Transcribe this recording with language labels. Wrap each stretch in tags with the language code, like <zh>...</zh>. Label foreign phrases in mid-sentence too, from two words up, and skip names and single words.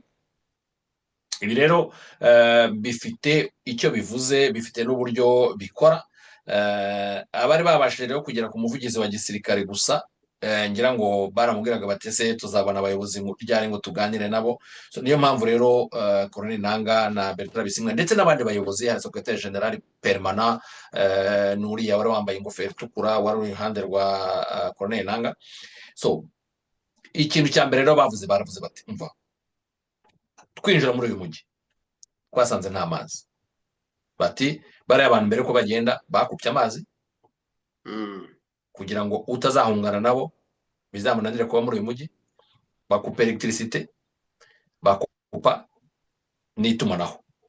<rw>Ibi rero bifite icyo bivuze, bifite n'uburyo bikora. Abari babashije rero kugera ku muvugizi wa gisirikare gusa ngira ngo baramubwiraga bati se tuzabona abayobozi ryari ngo tuganire nabo. So niyo mpamvu rero Colonel Nanga na Bertrand Bisimwa ndetse n'abandi bayobozi, hari</rw> <fr>secrétaire général permanent</fr> <rw>n'uriya wari wambaye ingofero itukura wari uri iruhande rwa Colonel Nanga. So ikintu cya mbere rero baravuze bati umva, twinjira muri uyu mujyi twasanze nta mazi. Bati bariya abantu mbere ko bagenda bakupye amazi kugira ngo utazahungana nabo bizamunanire kuba muri uyu mujyi, bakupa electricité, bakupa n'itumanaho.</rw>